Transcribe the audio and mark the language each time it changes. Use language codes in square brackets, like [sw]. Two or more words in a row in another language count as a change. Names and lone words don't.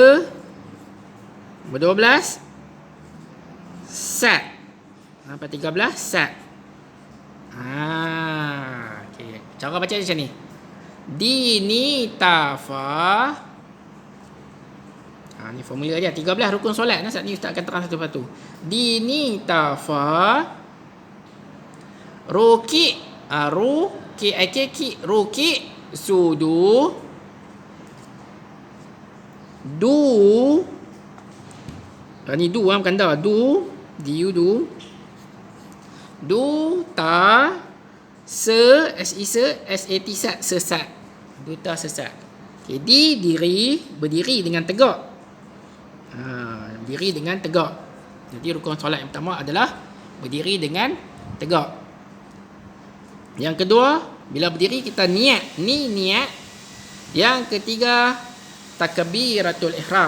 [ms] Nombor 12. Sat. Sampai 13. Sat. Okay. Cara baca macam ni. Dini tafa. Ni formula dia. 13 rukun solat. Saat ni Ustaz akan terang satu persatu. Dini tafa. Ruki. Ruki. Ruki. Sudu. Du. Ni du bukan da. Du. Diu du. Du ta. Se. Sat. Sesat. Du ta sesat. Okay. Diri. Berdiri dengan tegak. Berdiri dengan tegak. Jadi rukun solat yang pertama adalah berdiri dengan tegak. Yang kedua, bila berdiri kita niat. Ni niat. Yang ketiga, takbiratul ihram.